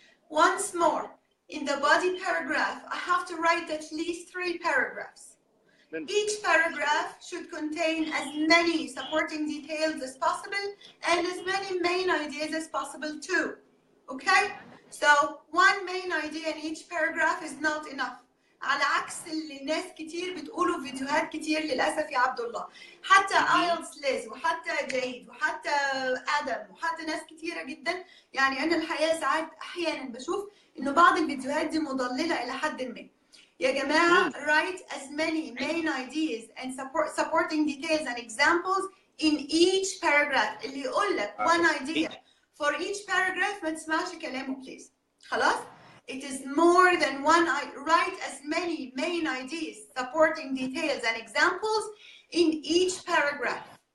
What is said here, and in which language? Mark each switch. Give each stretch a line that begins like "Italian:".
English: Once more, in the body paragraph, I have to write at least 3 paragraphs. Each paragraph should contain as many supporting details as possible and as many main ideas as possible too. Okay? So one main idea in each paragraph is not enough.
Arabic: على عكس اللي ناس كتير بتقولوا في فيديوهات كتير للأسف يا عبد الله. حتى IELTS ليز وحتى جيد وحتى آدم وحتى ناس كتيرة جدا. يعني أنا الحقيقة ساعات أحيانا بشوف إنه بعض الفيديوهات دي مضللة إلى حد ما. يا جماعة,
English: write as many main ideas and supporting details and examples in each paragraph.
Arabic: اللي يقول لك
English: one idea for each paragraph
Arabic: ما تسمعش كلامه
English: please.
Arabic: خلاص؟
English: It is more than one. Write as many main ideas, supporting details and examples in each paragraph.